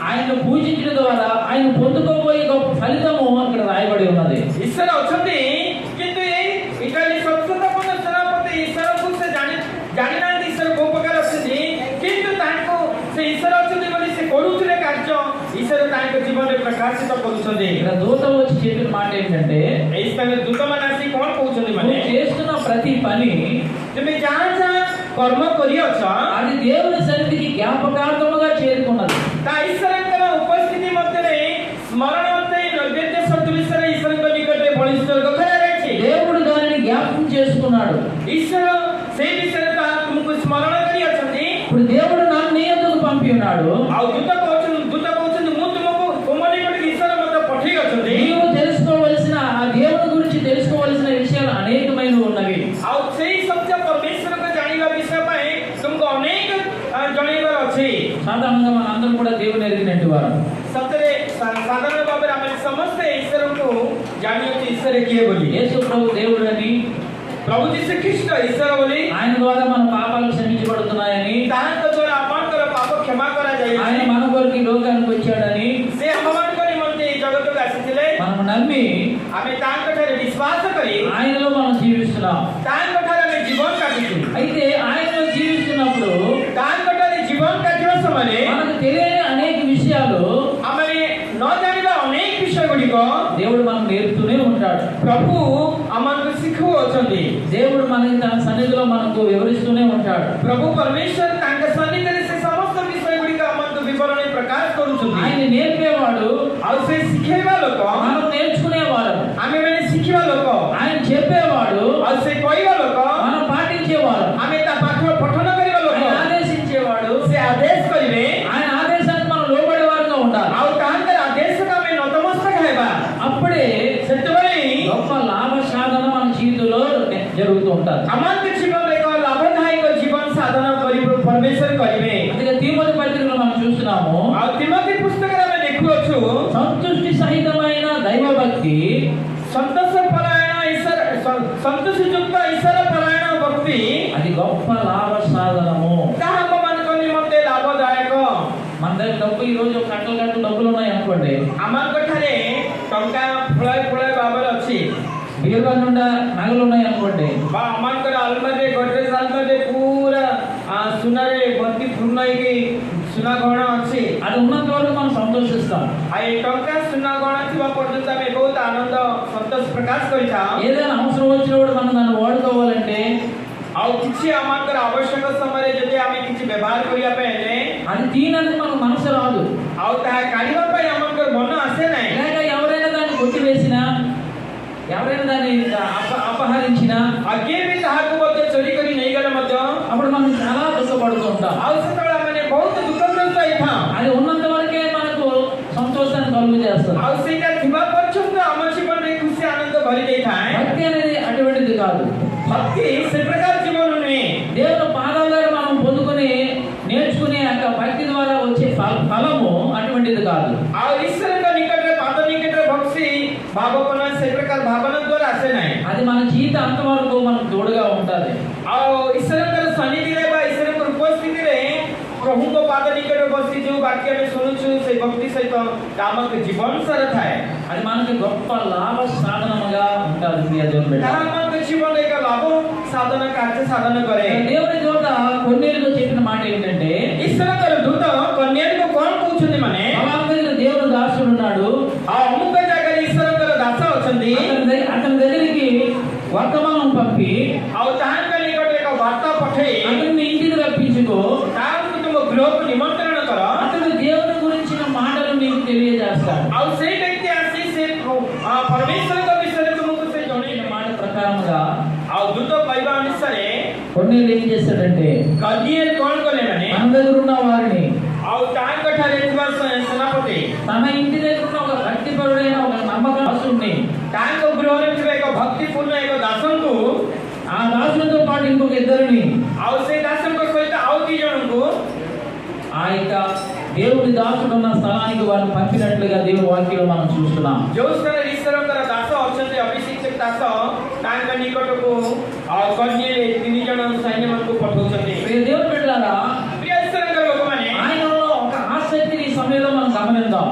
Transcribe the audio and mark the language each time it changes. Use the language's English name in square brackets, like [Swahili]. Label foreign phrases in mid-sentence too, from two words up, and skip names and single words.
[Telugu] ఆయన పూజించడం ద్వారా ఆయన పొందుకోబోయే గొప్ప ఫలితము అక్కడ రాయబడి ఉన్నది. [Odia] ଈଶ୍ୱର ଅଛନ୍ତି କିନ୍ତୁ ଏଇ ଇଟାଲୀ ସତ୍ସଙ୍ଗପୂର୍ଣ୍ଣ ସେନାପତି ଈଶ୍ୱରକୁ ସେ ଜାଣିନାହାନ୍ତି ଈଶ୍ୱର କୋଉ ପ୍ରକାର ଅଛନ୍ତି, କିନ୍ତୁ ତାଙ୍କୁ ସେ ଈଶ୍ୱର ଅଛନ୍ତି ବୋଲି ସେ କରୁଥିଲେ କାର୍ଯ୍ୟ ଈଶ୍ୱର ତାଙ୍କ ଜୀବନରେ ପ୍ରକାଶିତ କରୁଛନ୍ତି। [Telugu] ఇక్కడ దూత వచ్చి చెప్పిన మాట ఏంటంటే, [Odia] ଏଇ ସ୍ଥାନରେ ଦୂତମାନେ ଆସି କଣ କହୁଛନ୍ତି ମାନେ [Telugu] నువ్వు చేస్తున్న ప్రతి పని [Odia] ତୁମେ ଯାହା ଯାହା କର୍ମ କରିଅଛ [Telugu] అది దేవుని సన్నిధికి జ్ఞాపకార్థముగా చేరుకున్నది. [Odia] ତା ଈଶ୍ୱରଙ୍କର ଉପସ୍ଥିତି ମଧ୍ୟରେ ସ୍ମରଣ ଅର୍ଥାଇ ନୈବେଦ୍ୟ ସଦୃଶ୍ୟରେ ଈଶ୍ୱରଙ୍କ ନିକଟରେ ବଳିଷ୍ଠ କରାଯାଇଛି। [Telugu] దేవుడు దానిని జ్ఞాపకం చేసుకున్నాడు. [Odia] ଈଶ୍ୱର ସେଇ ବିଷୟରେ ତୁମକୁ ସ୍ମରଣ କରିଅଛନ୍ତି। [Telugu] ఇప్పుడు దేవుడు నన్ను నీ యొద్దకు పంపి ఉన్నాడు. [Odia] ଆଉ ଦୂତ କହୁଛନ୍ତି ମୁଁ ତୁମକୁ ତୁମ ନିକଟକୁ ଈଶ୍ୱର ମୋତେ ପଠେଇ ଅଛନ୍ତି। [Telugu] నీవు తెలుసుకోవలసిన ఆ దేవుని గురించి తెలుసుకోవలసిన విషయాలు అనేకమైనవి ఉన్నవి. [Odia] ଆଉ ସେଇ ସତ୍ୟ ପରମେଶ୍ୱରକୁ ଜାଣିବା ବିଷୟ ପାଇଁ ତୁମକୁ ଅନେକ ଜଣେଇବାର ଅଛି। [Telugu] సాధారణంగా మనందరం కూడా దేవుని ఎరిగినట్టు వారు. [Odia] ସତରେ ସାଧାରଣ ଭାବରେ ଆମେ ସମସ୍ତେ ଈଶ୍ୱରଙ୍କୁ ଜାଣିଅଛୁ ଈଶ୍ୱର କିଏ ବୋଲି। [Telugu] యేసు ప్రభు దేవుడు అని, [Odia] ପ୍ରଭୁ ଯୀଶୁ ଖ୍ରୀଷ୍ଟ ଈଶ୍ୱର ବୋଲି, [Telugu] ఆయన ద్వారా మన పాపాలు క్షమించబడుతున్నాయని, [Odia] ତାହାଙ୍କ ଦ୍ୱାରା ଆପଣଙ୍କର ପାପ କ୍ଷମା [Telugu] ఆయన [Odia] କରାଯାଇଛି। [Telugu] మన కొరకు ఈ లోకానికి వచ్చాడని [Odia] ସେ ଆମମାନଙ୍କ ନିମନ୍ତେ ఈ ଜଗତକୁ ଆସିଥିଲେ। [Telugu] మనం నమ్మి [Odia] ଆମେ ତାଙ୍କ ଠାରେ ବିଶ୍ୱାସ କରି [Telugu] ఆయనలో మనం జీవిస్తున్నాం. [Odia] ତାଙ୍କ ଠାରେ ଆମେ ଜୀବନ କାଟିଛୁ। [Telugu] అయితే ఆయనలో జీవిస్తున్నప్పుడు [Odia] ତାଙ୍କ ଠାରେ ଜୀବନ କାଟିବା ସମୟରେ [Telugu] మనకు తెలియని అనేక విషయాలు [Odia] ଆମେ ନ ଜାଣିବା ଅନେକ ବିଷୟ ଗୁଡ଼ିକ [Telugu] దేవుడు మనకు నేర్పుతూనే ఉంటాడు. [Odia] ପ୍ରଭୁ ଆମମାନଙ୍କୁ ଶିଖାଉଛନ୍ତି। [Telugu] దేవుడు మనకి తన సన్నిధిలో మనకు వివరిస్తూనే ఉంటాడు. [Odia] ପ୍ରଭୁ ପରମେଶ୍ୱର ତାଙ୍କ ସନ୍ନିଧିରେ ସେ ସମସ୍ତ ବିଷୟ ଗୁଡ଼ିକ ଆମକୁ ବିବରଣୀ ପ୍ରକାଶ କରୁଛନ୍ତି। [Telugu] ఆయన నేర్పేవాడు, [Odia] ଆଉ ସେ ଶିଖେଇବା ଲୋକ [Telugu] మనం నేర్చుకునేవాడు. [Odia] ଆମେମାନେ ଶିଖିବା ଲୋକ, [Telugu] ఆయన చెప్పేవాడు, [Odia] ଆଉ ସେ କହିବା ଲୋକ [Telugu] మనం పాటించేవాడు. [Odia] ଆମେ ତା ପାଠ ପଠନ କରିବା ଲୋକ। [Telugu] ఆయన ఆదేశించేవాడు, [Odia] ସେ ଆଦେଶ କରିବେ, [Telugu] ఆయన ఆదేశానికి మనం లోబడేవారుగా ఉండాలి. [Odia] ଆଉ ତାଙ୍କର ଆଦେଶକୁ ଆମେ ନତମସ୍ତକ ହେବା। [Telugu] అప్పుడే [Odia] ସେତେବେଳେ [Telugu] గొప్ప లాభ సాధన మన జీవితంలో జరుగుతూ ఉంటుంది. [Odia] ଆମଙ୍କ ଜୀବନରେ ଏକ ଲାଭଦାୟକ ଜୀବନ ସାଧନ ପରମେଶ୍ୱର କରିବେ। [Telugu] అందుకే తిమోతి పత్రికలో మనం చూస్తున్నాము, [Odia] ଆଉ ତିମୋଥୀ ପୁସ୍ତକରେ ଆମେ ଦେଖୁଅଛୁ [Telugu] సంతుష్టి సహితమైన దైవ భక్తి [Odia] ସନ୍ତୋଷ ପରାୟଣ ଈଶ୍ୱର ସନ୍ତୋଷଯୁକ୍ତ ଈଶ୍ୱର ପରାୟଣ ଭକ୍ତି [Telugu] అది గొప్ప లాభ సాధనము. [Odia] ତାହା ଆମମାନଙ୍କ ନିମନ୍ତେ ଲାଭଦାୟକ। [Telugu] మన దగ్గర డబ్బు ఈ రోజు కట్టలు డబ్బులు ఉన్నాయి అనుకోండి, [Odia] ଆମଙ୍କ ଠାରେ ଟଙ୍କା ଫୁଳାଇ ଭାବରେ ଅଛି, [Telugu] బీరువా నిండా నగలు ఉన్నాయి అనుకోండి, [Odia] ବା ଆମଙ୍କର ଆଲମାରିରେ ଗଡରେଜ ଆଲମାରିରେ ପୁରା ସୁନାରେ ଭର୍ତ୍ତି ପୂର୍ଣ୍ଣ ହେଇକି ସୁନା ଗହଣା ଅଛି। [Telugu] అది ఉన్నంత వరకు మనం సంతోషిస్తాం. [Odia] ଆଉ ଏ ଟଙ୍କା ସୁନା ଗହଣା ଥିବା ପର୍ଯ୍ୟନ୍ତ ଆମେ ବହୁତ ଆନନ୍ଦ ସନ୍ତୋଷ ପ୍ରକାଶ କରିଥାଉ। [Telugu] ఏదైనా అవసరం వచ్చినప్పుడు మనం దాన్ని వాడుకోవాలంటే [Odia] ଆଉ କିଛି ଆମଙ୍କର ଆବଶ୍ୟକ ସମୟରେ ଯଦି ଆମେ କିଛି ବ୍ୟବହାର କରିବା ପାଇଁ ହେଲେ [Telugu] అది తీయడానికి మనకు మనసు రాదు. [Odia] ଆଉ ତାହା କାଢିବା ପାଇଁ ଆମଙ୍କର ମନ ଆସେ ନାହିଁ। [Telugu] లేక ఎవరైనా దాన్ని కొట్టివేసినా, ఎవరైనా దాన్ని అపహరించినా, [Odia] ଆଉ କିଏ ବି ତାହାକୁ ମଧ୍ୟ ଚୋରି କରି ନେଇଗଲେ ମଧ୍ୟ [Telugu] అప్పుడు మనం చాలా దుఃఖపడుతూ ఉంటాం. [Odia] ଆଉ ସେତେବେଳେ ଆମେ ବହୁତ ଦୁଃଖଗ୍ରସ୍ତ ହେଇଥାଉ। [Telugu] అది ఉన్నంత వరకే మనకు సంతోషాన్ని కలుగు చేస్తుంది. [Odia] ଆଉ ସେଇଟା ଥିବା పର୍ଯ୍ୟନ୍ତ ଆମ ଜୀବନରେ ଖୁସି ଆନନ୍ଦ ଭରି ଦେଇଥାଏ। [Telugu] భక్తి అనేది అటువంటిది కాదు. [Odia] భక్తి ସେ ପ୍ରକାର ଜୀବନ ନୁହେଁ। [Telugu] దేవుని పాదాల దగ్గర మనం పొందుకుని నేర్చుకునే యొక్క భక్తి ద్వారా వచ్చే ఫలము అటువంటిది కాదు. [Odia] ଆଉ ଈଶ୍ୱରଙ୍କ ନିକଟରେ ପାଦ ନିକଟରେ ଭକ୍ତି ଭାବନା ସେ ପ୍ରକାର ଭାବନା ଦ୍ୱାରା ଆସେ ନାହିଁ। [Telugu] అది మన జీవిత అంత వరకు మనకు తోడుగా ఉంటుంది. [Odia] ଆଉ ଈଶ୍ୱରଙ୍କର ସନ୍ନିଧିରେ ବା ଈଶ୍ୱରଙ୍କ ଉପସ୍ଥିତିରେ ପ୍ରଭୁଙ୍କ ପାଦ ନିକଟରେ ବସି ଯେଉଁ ବାକ୍ୟ ଆମେ ଶୁଣୁଛୁ ସେ ଭକ୍ତି ସହିତ ଆମକୁ ଜୀବନ ସାରା ଥାଏ। [Telugu] అది మనకి గొప్ప లాభ సాధనముగా ఉంటుంది. ప్రియ దేవుని బిడ్డ, [Odia] ତାହା ଆମକୁ ଜୀବନରେ ଏକ ଲାଭ ସାଧନ କାର୍ଯ୍ୟ ସାଧନ କରେ। [Telugu] దేవుని దూత కొన్నేళ్ళతో చెప్పిన మాట ఏంటంటే, [Odia] ଈଶ୍ୱରଙ୍କର ଦୂତ କନ୍ୟାକୁ କଣ କହୁଛନ୍ତି ମାନେ [Telugu] ఫలానా దగ్గర దేవుని దాసుడు ఉన్నాడు, [Odia] ଆଉ ଅମୁକ ଜାଗାରେ ଈଶ୍ୱରଙ୍କର ଦାସ ଅଛନ୍ତି, [Telugu] అతని దగ్గరికి వర్తమానం పంపి [Odia] ଆଉ ତାହାଙ୍କ ନିକଟରେ ଏକ ବାର୍ତ୍ତା ପଠେଇ [Telugu] అతన్ని ఇంటికి రప్పించుకో, [Odia] ତାହାଙ୍କୁ ତୁମ ଗୃହକୁ ନିମନ୍ତ୍ରଣ କର। [Telugu] అతడు దేవుని గురించిన మాటలు నీకు తెలియజేస్తాడు. [Odia] ଆଉ ସେଇ ବ୍ୟକ୍ତି ଆସି ସେ ପରମେଶ୍ୱରଙ୍କ ବିଷୟରେ ତୁମକୁ ସେ ଜଣେଇବ। [Telugu] మాట ప్రకారముగా [Odia] ଆଉ ଦୂତ କହିବା ଅନୁସାରେ [Telugu] కొన్నేళ్ళు ఏం చేస్తాడంటే, [Odia] କନ୍ୟା କଣ କଲେ ମାନେ [Telugu] మన దగ్గర ఉన్న వారిని, [Odia] ଆଉ ତାହାଙ୍କ ଠାରେ ଥିବା ସେନାପତି [Telugu] తన ఇంటి దగ్గర ఉన్న ఒక భక్తిపరుడైన ఒక నమ్మకం దాసుడిని, [Odia] ତାହାଙ୍କ ଗୃହରେ ଥିବା ଏକ ଭକ୍ତିପୂର୍ଣ୍ଣ ଏକ ଦାସଙ୍କୁ, [Telugu] ఆ దాసుడితో పాటు ఇంకొక ఇద్దరిని, [Odia] ଆଉ ସେ ଦାସଙ୍କ ସହିତ ଆଉ ଦି ଜଣଙ୍କୁ [Telugu] ఆ యొక్క దేవుడి దాసుడు ఉన్న స్థలానికి వారిని పంపినట్లుగా దేవుని వాక్యంలో మనం చూస్తున్నాం. [Odia] ଯେଉଁ ସ୍ଥାନରେ ଈଶ୍ୱରଙ୍କର ଦାସ ଅଛନ୍ତି, ଅଭିଷିକ୍ତ ଦାସ, ତାଙ୍କ ନିକଟକୁ ଆଉ କନ୍ୟା ତିନି ଜଣ ସୈନ୍ୟମାନଙ୍କୁ ପଠାଉଛନ୍ତି। [Telugu] ప్రియ దేవుని బిడ్డలారా, [Odia] ପ୍ରିୟ ଈଶ୍ୱରଙ୍କ ଲୋକମାନେ [Telugu] ఆయనలో ఒక ఆసక్తిని ఈ సమయంలో మనం గమనించాలి.